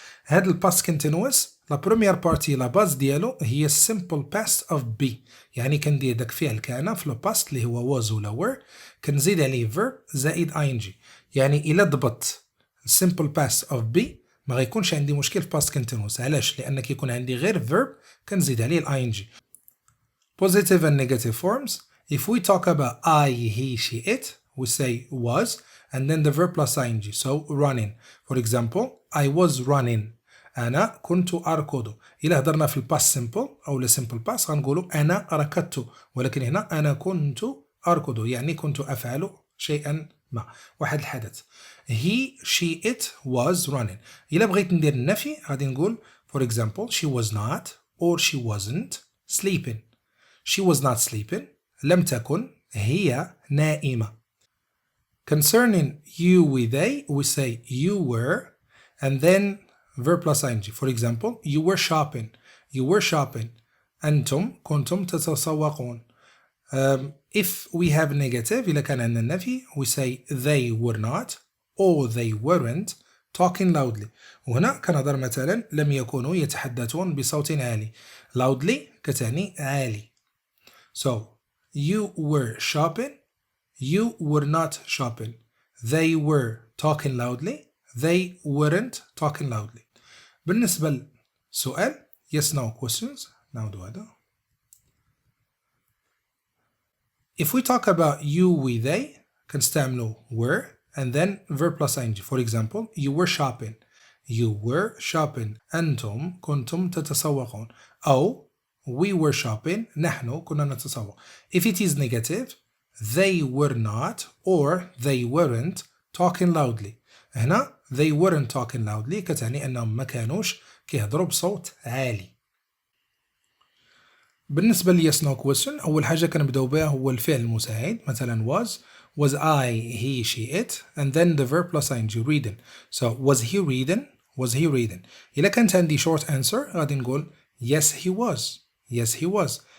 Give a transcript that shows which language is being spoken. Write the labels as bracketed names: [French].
[Arabic] هاد الباست كونتينوس لا بروميير بارتي لا باز ديالو هي [English] simple past of be، [Arabic] يعني كندير داك فعل كان في لو باست اللي هو was ولا were، كنزيد عليه verb زائد ing. يعني الا ضبط simple past of be ما غيكونش عندي مشكل في past continuous. علاش؟ لان كيكون عندي غير verb كنزيد عليه ing. [English] Positive and negative forms. If we talk about I, he, she, it, we say was and then the verb plus ing. So running. For example, I was running. [Arabic] أنا كنت أركض. إلا هضرنا في الباس simple أو ال simple past غنقولوا أنا ركضت، ولكن هنا أنا كنت أركض يعني كنت أفعل شيئا ما، واحد الحدث. [English] He, she, it was running. [Arabic] إلا بغيت ندير النفي غادي نقول [English] for example she was not or she wasn't sleeping. She was not sleeping. [Arabic] لم تكن هي نائمة. [English] Concerning you with they we say you were and then verb plus ing. For example, you were shopping. You were shopping. [Arabic] أنتم كنتم تتسوقون. [English] If we have negative [Arabic] إذا كان عندنا النفي [English] we say they were not or they weren't talking loudly. [Arabic] وهنا كنهضر مثلا لم يكونوا يتحدثون بصوت عالي. loudly كتعني عالي. [English] So you were shopping. You were not shopping. They were talking loudly. They weren't talking loudly. [Arabic] بالنسبة للسؤال yes no questions نعودوا هذا. [English] If we talk about you with they [Arabic] كنستعملوا [English] were and then verb plus ing. For example, you were shopping. You were shopping. [Arabic] أنتم كنتم تتسوقون. أو [English] we were shopping. [Arabic] نحن كنا نتسوق. [English] If it is negative, they were not or they weren't talking loudly. [Arabic] هنا [English] they weren't talking loudly [Arabic] كتعني أنهم ما كانوش كيهضروا بصوت عالي. بالنسبة ل [English] yes no question [Arabic] أول حاجة كنبداو بها هو الفعل المساعد مثلا [English] was I he she it and then the verb plus ing reading. So was he reading [Arabic] إلا كانت عندي [English] short answer [Arabic] غادي نقول [English] yes he was.